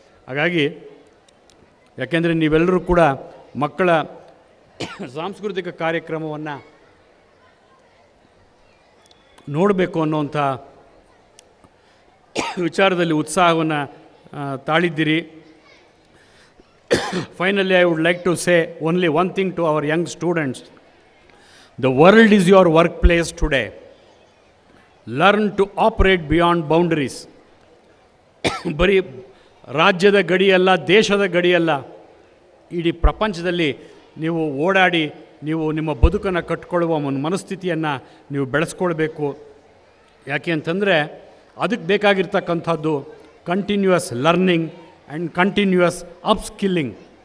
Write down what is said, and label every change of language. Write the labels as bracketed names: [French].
[Kannada] ಹಾಗಾಗಿ ಯಾಕೆಂದರೆ ನೀವೆಲ್ಲರೂ ಕೂಡ ಮಕ್ಕಳ ಸಾಂಸ್ಕೃತಿಕ ಕಾರ್ಯಕ್ರಮವನ್ನು ನೋಡಬೇಕು ಅನ್ನೋಂಥ ವಿಚಾರದಲ್ಲಿ ಉತ್ಸಾಹವನ್ನು ತಾಳಿದ್ದೀರಿ. [English] Finally, I would like to say only one thing to our young students. The world is your workplace today. Learn to operate beyond boundaries. [Kannada] ಬರೀ ರಾಜ್ಯದ ಗಡಿಯಲ್ಲ, ದೇಶದ ಗಡಿಯಲ್ಲ, ಇಡೀ ಪ್ರಪಂಚದಲ್ಲಿ ನೀವು ಓಡಾಡಿ ನೀವು ನಿಮ್ಮ ಬದುಕನ್ನು ಕಟ್ಕೊಳ್ಳುವ ಒಂದು ಮನಸ್ಥಿತಿಯನ್ನು ನೀವು ಬೆಳೆಸ್ಕೊಳ್ಬೇಕು. ಯಾಕೆ ಅಂತಂದರೆ ಅದಕ್ಕೆ ಬೇಕಾಗಿರ್ತಕ್ಕಂಥದ್ದು [English] Continuous learning and continuous upskilling.